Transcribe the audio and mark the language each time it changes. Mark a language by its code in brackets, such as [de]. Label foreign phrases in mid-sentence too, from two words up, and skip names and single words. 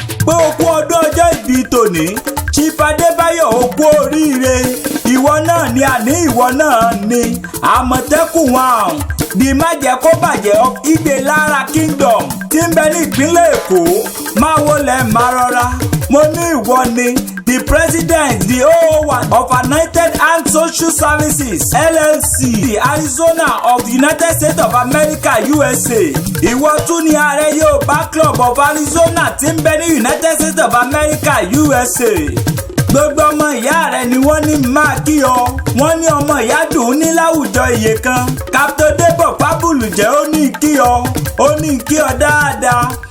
[yo] Pé o kú ọdún ọjọ́ ìbí tòní. Chief Adébáyọ̀, o kú oríire. Ìwọ náà ni, àní ìwọ náà ni. Àmọ̀tẹ́kùn one, the má jẹ́ kó bàjẹ́ of Ide Lara Kingdom, tí ń bẹ ní ìpínlẹ̀ Èkó. Máa wọlé, máa rọra. Mo ní ìwọ ni, [en] the president, the O O one of Anointed Hand Social Services, L L C, the Arizona of the United States of America, U S A. [yo] Ìwọ tún ni ààrẹ Yorùbá Club of Arizona, tí ń bẹ ní United States of America, U S A. Gbogbo ọmọ ìyá rẹ ni wọ́n ní máa kí ọ. Wọ́n ní ọmọ ìyá dùn ún ní láwùjọ iye kan. Captain Debo Fábùlù jẹ́ ó ní kí ọ, ó ní kí ọ dáadáa.